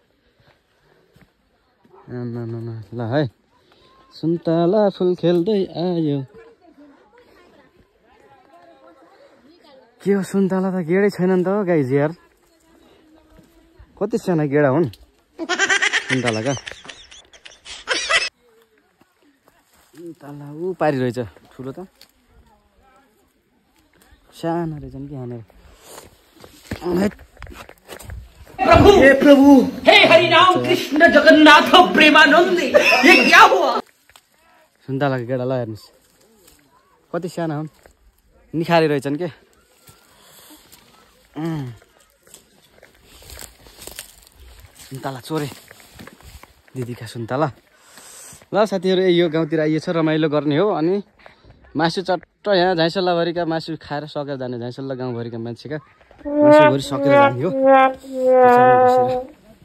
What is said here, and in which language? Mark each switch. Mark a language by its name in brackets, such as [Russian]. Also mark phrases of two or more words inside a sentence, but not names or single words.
[Nepali] ल है सुन्तला फुल खेल्दै आयो के हो सुन्तला त गेडै छैन नि त हो गाइज यार कति साना गेडा हुन् सुन्तलाका सुन्तला ऊ पारी रहेछ ठुलो त साना रहेछन् कि यहाँनिर [Hindi] हे प्रभु हे हरि राम कृष्ण जगन्नाथ प्रेमानंद ये क्या हुआ [Nepali] सुन्तलाको गेडा ल हेर्नुहोस् कति साना हुन् निखारी रहेछन् के सुन्तला चोरे दिदीका सुन्तला ल साथीहरू यो गाउँतिर आइएछ रमाइलो गर्ने हो अनि मासु चट्ट यहाँ झाइसल्लाभरिका मासु खाएर सकेर जाने झाइसल्ला गाउँभरिका मान्छेका मासुभरि सकेर जाने हो